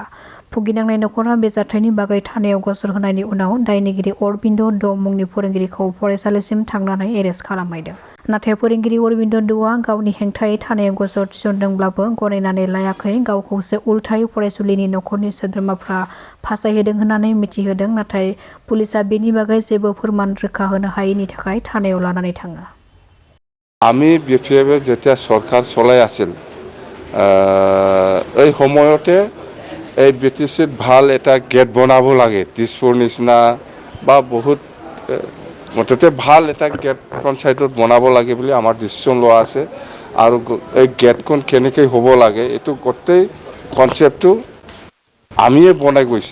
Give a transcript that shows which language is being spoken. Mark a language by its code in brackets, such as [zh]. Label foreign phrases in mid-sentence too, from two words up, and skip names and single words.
[brx] भुगिनांनाय नखरा बे जाथायनि बागै थानायाव गसर होनायनि उनाव दायनिगिरि अरबिन्द द मुंनि फोरोंगिरिखौ फरायसालिसिम थांनानै एरेस्ट खालामहैदों। नाथाय फोरोंगिरि अरबिन्द दआ गावनि हेंथायै थानायाव गसर थिसनदोंब्लाबो गनायनानै लायाखै। गावखौसो उल्थायै फरायसुलिनि नखरनि सोद्रोमाफ्रा फासायहोदों होननानै मिथिहोदों। नाथाय पुलिसा बेनि बागै जेबो फोरमान रोखा होनो हायैनि थाखाय थानायाव लानानै थाङो। [as] আমি বিপিএফে যেতিয়া সরকার চলাই আছিল এই সময়তে এই BTCত ভাল এটা গেট বনাব লাগে দিছপুৰ নিচিনা বা বহুত মুঠতে ভাল এটা গেট পঞ্চায়তত বনাব লাগে বুলি আমাৰ ডিচিশ্যন লোৱা আছে আৰু এই গেটখন কেনেকৈ হ'ব লাগে এইটো গোটেই কনচেপ্টটো আমিয়ে বনাই গৈছে।